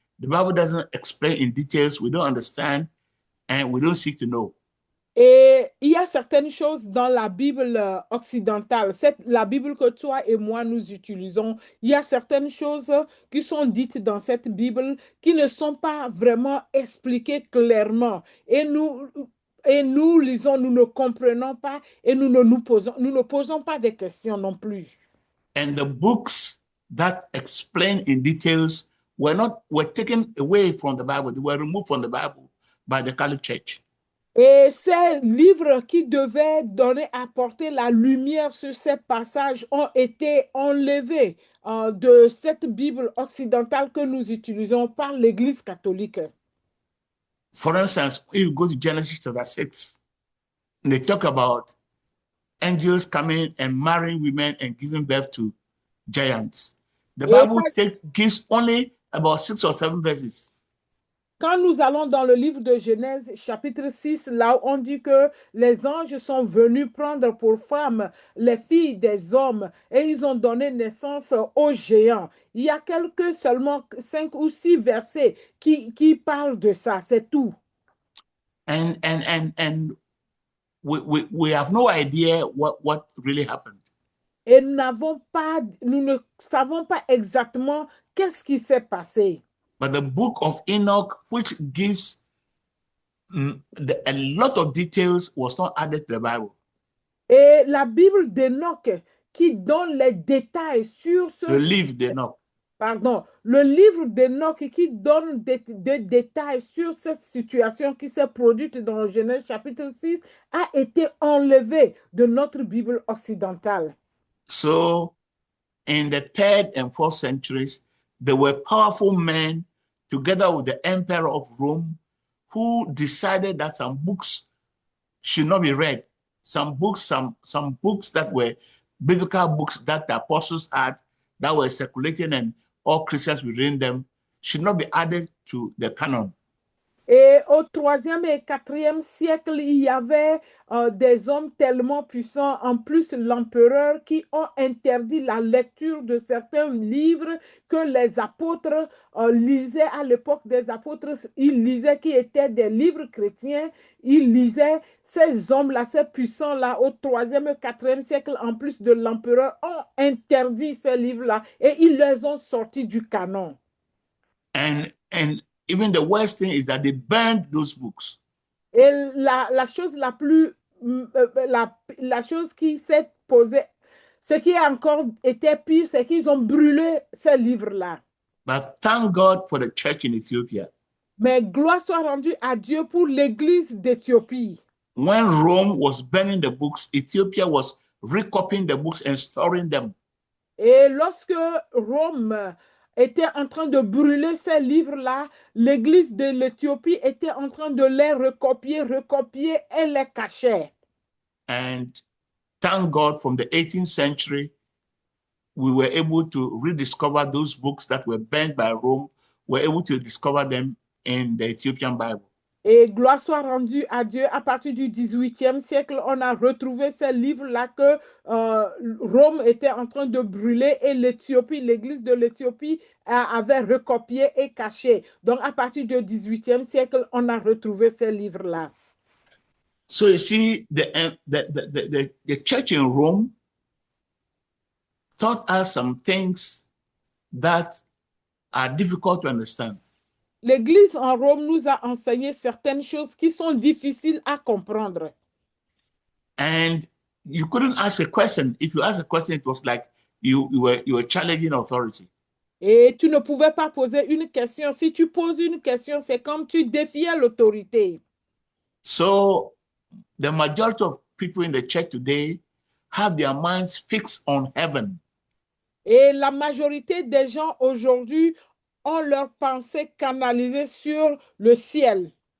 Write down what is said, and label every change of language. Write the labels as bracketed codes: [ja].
[en] The Bible doesn't explain in details, we don't understand, and we don't seek to know. [fr] Et il y a certaines choses dans la Bible occidentale, la Bible que toi et moi nous utilisons, il y a certaines choses qui sont dites dans cette Bible qui ne sont pas vraiment expliquées clairement. Et nous lisons, nous ne comprenons pas et nous ne posons pas de questions non plus. [en] And the books that explain in details were taken away from the Bible. They were removed from the Bible by the Catholic Church. [fr] Et ces livres qui devaient apporter la lumière sur ces passages ont été enlevés de cette Bible occidentale que nous utilisons par l'Église catholique. [en] For instance, if you go to Genesis chapter 6, they talk about angels coming and marrying women and giving birth to giants. The Bible gives only about 6 or 7 verses. [fr] Quand nous allons dans le livre de Genèse, chapitre 6, là où on dit que les anges sont venus prendre pour femmes les filles des hommes et ils ont donné naissance aux géants. Il y a seulement 5 ou 6 versets qui parlent de ça, c'est tout. [en] And we have no idea what really happened. [fr] Et nous ne savons pas exactement qu'est-ce qui s'est passé. [en] But the book of Enoch, which gives a lot of details, was not added to the Bible. [fr] Et la Bible d'Enoch qui donne les détails sur ce... The livre d'Enoch. Pardon, le livre d'Enoch qui donne des détails sur cette situation qui s'est produite dans Genèse chapitre 6 a été enlevé de notre Bible occidentale. [en] So, in the 3rd and 4th centuries, there were powerful men together with the emperor of Rome who decided that some books should not be read. Some books that were biblical books that the apostles had that were circulating and all Christians were reading them should not be added to the canon. [fr] Et au 3e et 4e siècle, il y avait des hommes tellement puissants, en plus l'empereur, qui ont interdit la lecture de certains livres que les apôtres lisaient à l'époque des apôtres. Ils lisaient qui étaient des livres chrétiens. Ils lisaient ces hommes-là, ces puissants-là, au 3e et 4e siècle, en plus de l'empereur, ont interdit ces livres-là et ils les ont sortis du canon. [en] And even the worst thing is that they burned those books. [fr] Et la chose la plus, la chose qui s'est posée, ce qui a encore été pire, c'est qu'ils ont brûlé ces livres-là. [en] But thank God for the church in Ethiopia. [fr] Mais gloire soit rendue à Dieu pour l'église d'Éthiopie. [en] When Rome was burning the books, Ethiopia was recopying the books and storing them. [fr] Et lorsque Rome était en train de brûler ces livres-là, l'église de l'Éthiopie était en train de les recopier et les cacher. [en] And thank God from the 18th century, we were able to rediscover those books that were burned by Rome. We were able to discover them in the Ethiopian Bible. [fr] Et gloire soit rendue à Dieu, à partir du 18e siècle, on a retrouvé ces livres-là que Rome était en train de brûler et l'Éthiopie, l'église de l'Éthiopie avait recopié et caché. Donc, à partir du 18e siècle, on a retrouvé ces livres-là. [en] So you see, the church in Rome taught us some things that are difficult to understand. [fr] L'Église en Rome nous a enseigné certaines choses qui sont difficiles à comprendre. [en] And you couldn't ask a question. If you asked a question, it was like you were challenging authority. [fr] Et tu ne pouvais pas poser une question. Si tu poses une question, c'est comme tu défiais l'autorité. [en] So the majority of people in the church today have their minds fixed on heaven. [fr] Et la majorité des gens aujourd'hui ont leur pensée canalisée sur le ciel.